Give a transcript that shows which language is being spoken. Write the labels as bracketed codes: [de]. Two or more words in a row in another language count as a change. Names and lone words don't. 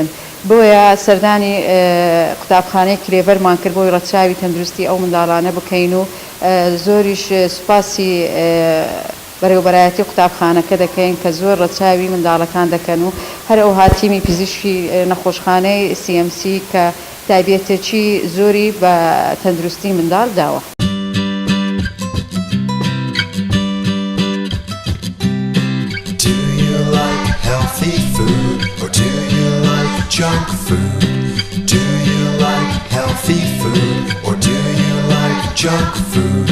[ckb] بۆیە سەردانی قوتابخانەی کلێڤەرمان کرد بۆی ڕەچاوی تەندروستی ئەو منداڵانە بکەین و زۆریش سوپاسی بەڕێوەبەرایەتی قوتابخانەکە دەکەین کە زۆر ڕەچاوی منداڵەکان دەکەن و هەر ئەو هاتیمی پزیشکی نەخۆشخانەی CMC کە تایبێتێکی زۆری بە تەندروستی منداڵ داوە. [en] Do you like healthy food or do you like junk food? Do you like healthy food or do you like junk food?